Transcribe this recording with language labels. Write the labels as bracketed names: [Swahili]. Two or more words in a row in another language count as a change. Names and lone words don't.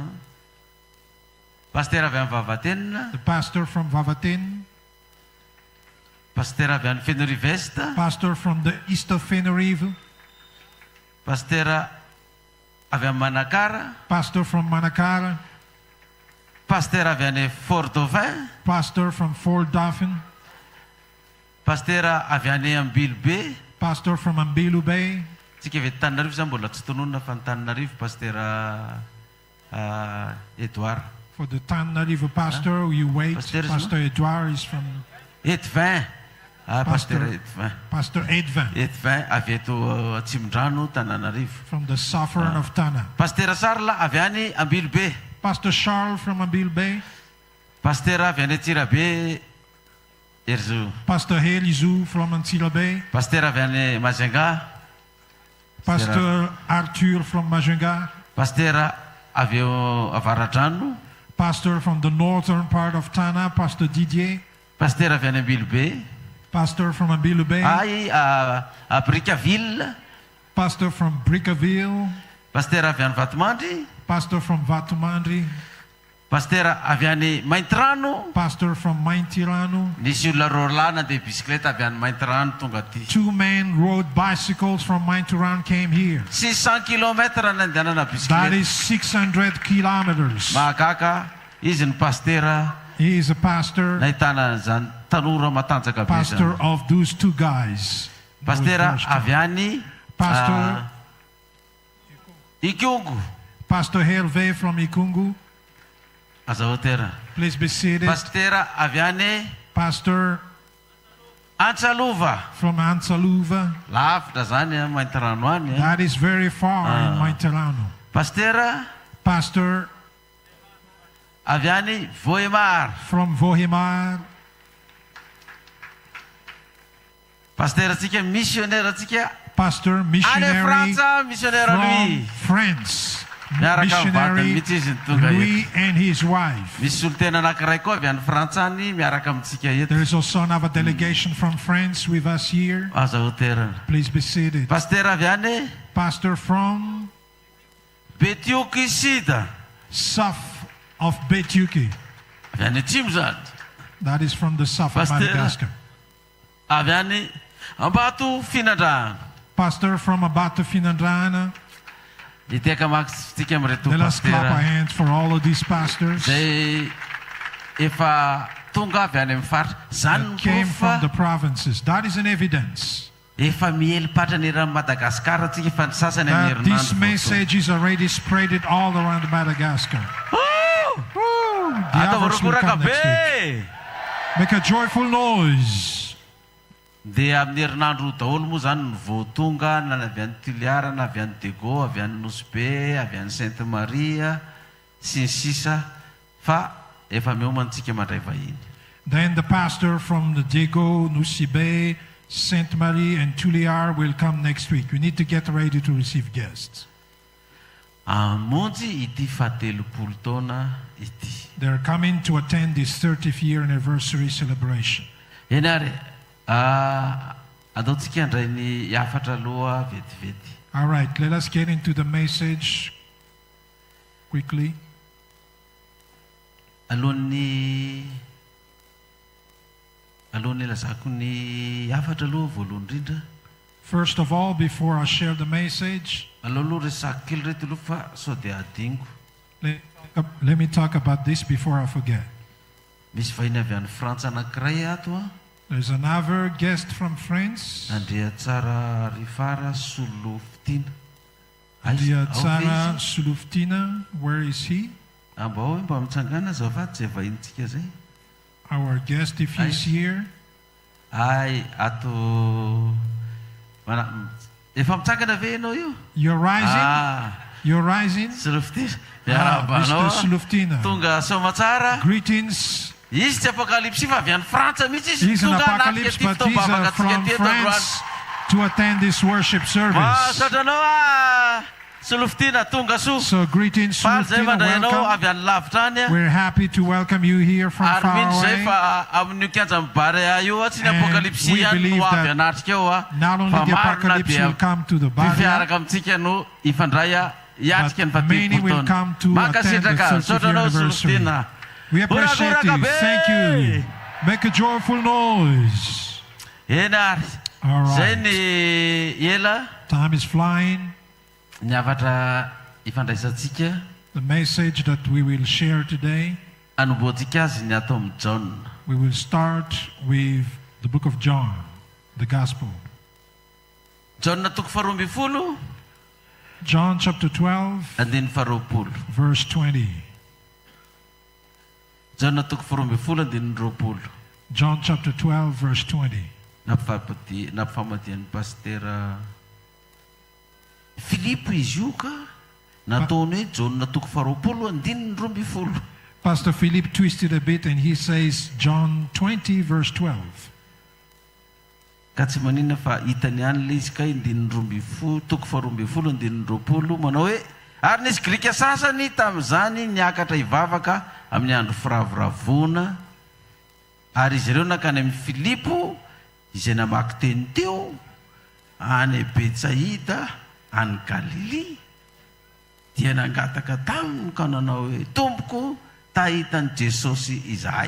[Malagasy] Pasteur avy any Vavatenina. [English] The pastor from Vavaten. [Malagasy] Pasteur avy any Fenorivesta. [English] Pastor from the east of Fenorive. [Malagasy] Pasteur avy any Manakara. [English] Pastor from Manakara. [Malagasy] Pasteur avy any Fort-Dauphin. [English] Pastor from Fort Dauphin. [Malagasy] Pasteur avy any Ambilobe. [English] Pastor from Ambilu Bay. [Malagasy] Tsika ve Tananarivo zany mbola tsy tononona fa ny Tananarivo Pasteur Edouard. [English] For the Tanariva pastor, you wait. Pastor is Pastor Edouard is from [Malagasy] Edvin. Pasteur [English] Pastor- Edvin. Pastor Edvin [Malagasy] Edvin avy eto Atsimondrano Tananarivo. [English] from the southern of Tana. [Malagasy] Pasteur Sarla avy any Ambilobe. [English] Pastor Charles from Ambilu Bay. [Malagasy] Pasteur avy any Tsirabe Erzo. [English] Pastor Helizu from Antila Bay. [Malagasy] Pasteur avy any Majunga. [English] Pastor Arthur from Majunga. [Malagasy] Pasteur avy eo Avaradrano. [English] Pastor from the northern part of Tana, Pastor Didier. [Malagasy] Pasteur avy any Ambilobe. [English] Pastor from Ambilu Bay. [Malagasy] Ay a Bricaville. [English] Pastor from Brickaville. [Malagasy] Pasteur avy any Vatomandry. [English] Pastor from Vatumandri. [Malagasy] Pasteur avy any Maintrano. [English] Pastor from Maintirano. [Malagasy] Nisy olona roa lahy nandeha bisikileta avy any Maintrano tonga aty. [English] 2 men rode bicycles from Maintiran came here. [Malagasy] 600 kilometra nandehanana [English] That [Malagasy] bisikileta. [English] is 600 kilometers. [Malagasy] Mahakaka izy ny pasteur [English] He is a pastor, [Malagasy] nahitana zany tanora matanjaka be [English] pastor [Malagasy] zany. [English] of those 2 guys. [Malagasy] Pasteur avy any [English] Pastor- [Malagasy] Ikongo. [English] Pastor Hervé from Ikungu. [Malagasy] Azahoatera. [English] Please be seated. [Malagasy] Pasteur avy any [English] Pastor [Malagasy] Antsalova. [English] from Antsaluva. [Malagasy] Lavitra zany a Maintrano any. [English] That is very far in Maintirano. [Malagasy] Pasteur [English] Pastor [Malagasy] avy any Vohemar. [English] from Vohimar. [Malagasy] Pasteur atsika missionnaire atsika [English] Pastor [Malagasy] any [English] missionary [Malagasy] Frantsa missionnaire [English] from [Malagasy] lui. [English] France. [Malagasy] Miaraka amin'ny vatany [English] Missionary [Malagasy] mihitsy izy ny tonga eto. [English] Louis and his wife. [Malagasy] Misy olo tena anankiray koa avy any Frantsa any miaraka amintsika eto. [English] There is also another delegation from France with us here. [Malagasy] Azahoatera. [English] Please be seated. [Malagasy] Pasteur avy any [English] Pastor from [Malagasy] Betioky Sud. [English] south of Betuki. [Malagasy] Avy any atsimo zany. [English] That is from the south of Pastor. Madagascar. [Malagasy] Avy any Ambato Finandrahana. [English] Pastor from Abata Finandrana. [Malagasy] Hiteka makitsika amin'reto [English] Let us clap our [Malagasy] pasteur [English] hands for all of these pastors [Malagasy] zay efa tonga avy any amin'ny faritra. Zany [English] that came from the [Malagasy] fa [English] provinces. That is an evidence [Malagasy] efa mihelipatra ny eran'ny Madagasikara atsika fa ny sasany amin'ny [English] that this [Malagasy] herinandro vao [English] message is already spread it all around Madagascar. [Malagasy] tonga. [English] The [Malagasy] Ataovy [English] others will [Malagasy] rokoraka [English] come next [Malagasy] be. [English] week. Make a joyful noise. [Malagasy] Dia amin'ny herinandro daholo moa zany ny vao tonga na avy any Tiliara na avy any Dego, avy any Nosbe, avy any Sainte Maria sy ny sisa fa efa miomantsika mandray vahiny. [English] Then the pastor from the Diego, Nusibe, Sainte Marie, and Tuliar will come next week. We need to get ready to receive guests. [Malagasy] Amonjy ity fahatelopolo taona ity. [English] They're coming to attend this 30th year anniversary celebration. [Malagasy] Eny ary ataontsika andray ny hafatra aloha vetivety. [English] All right, let us get into the message quickly. [Malagasy] Alohan'ny lazako ny hafatra aloha voalohany indrindra. [English] First of all, before I share the message, [Malagasy] Aloha resako kely reto aloha fa sao dia adingo. [English] let me talk about this before I forget. [Malagasy] Misy vahiny avy any Frantsa anankiray ato a. [English] There's another guest from France, [Malagasy] Andrea Tsara Rifara Soloftina. [English] Dia Tsara Suluftina. Where is he? [Malagasy] amba hoe mba mitsangana zavaty zay vahintsika zay. [English] Our guest, if he's here. [Malagasy] Ay, ato efa mitsangana ve ianao io? [English] You're rising? You're rising? Sloftina. Mr. Sloftina. [Malagasy] Tonga soma tsara. [English] Greetings. [Malagasy] Izy tsy apokalypsy fa avy any Frantsa mihitsy izy. [English] He's an apocalypse, but he's from France to attend this worship service. [Malagasy] Satranao Sloftina tonga so. [English] So greetings, Sloftina, welcome. We're happy to welcome you here from far away. And we believe that not only the apocalypse will come to the body, but many will come to attend the 30th anniversary. We appreciate you. Thank you. Make a joyful noise. All right. Time is flying. [Malagasy] Niavatra ifandraisantsika. [English] The message that we will share today, [Malagasy] anomboantsika azy ny atao amin'ny John. [English] We will start with the book of John, the Gospel. [Malagasy] John toko faharoa ambin'ny folo. [English] John chapter 12, [Malagasy] andiny faharoapolo. [English] verse 20. [Malagasy] John toko faharoa ambin'ny folo andiny roapolo. [English] John chapter 12, verse 20. [Malagasy] Nampifamadian'ny pastera Filipo izy io ka nataony hoe John toko faharoapolo andiny roa ambin'ny folo. [English] Pastor Philip twisted a bit and he says John 20, verse 12. [Malagasy] Ka tsy maninona fa hitany ihany le izy ka andiny roa ambin'ny folo, toko faharoa ambin'ny folo andiny roapolo, manao hoe ary nisy Grika sasany tamin'izany niakatra hivavaka amin'ny andro firavoravona, ary izy ireo nakany amin'ny Filipo izay namaky teny teo any Betsaida any Galili, dia nangataka taminy ka nanao hoe tompoko tahitany Jesosy izahay.